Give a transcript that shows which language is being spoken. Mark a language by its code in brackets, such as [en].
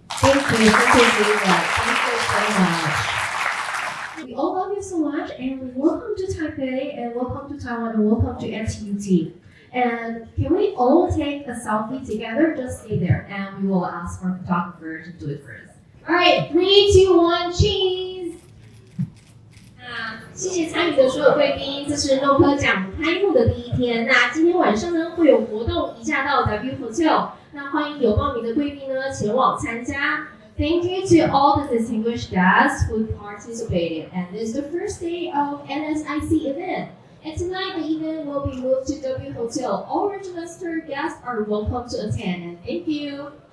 [en] Thank you, David. Thank you so much. We all love you so much, and welcome to Taipei, and welcome to Taiwan, and welcome to NTUT. And can we all take a selfie together? Just stay there, and we will ask our photographer to do it first. All right, 3, 2, 1, cheese! [zh] 谢谢参与的所有贵宾，这是诺科奖开幕的第一天。那今天晚上呢会有活动，移驾到 W Hotel。那欢迎有报名的贵宾呢前往参加。 [en] Thank you to all the distinguished guests who participated, and this is the first day of NSIC event. And tonight the event will be moved to W Hotel. All registered guests are welcome to attend, and thank you.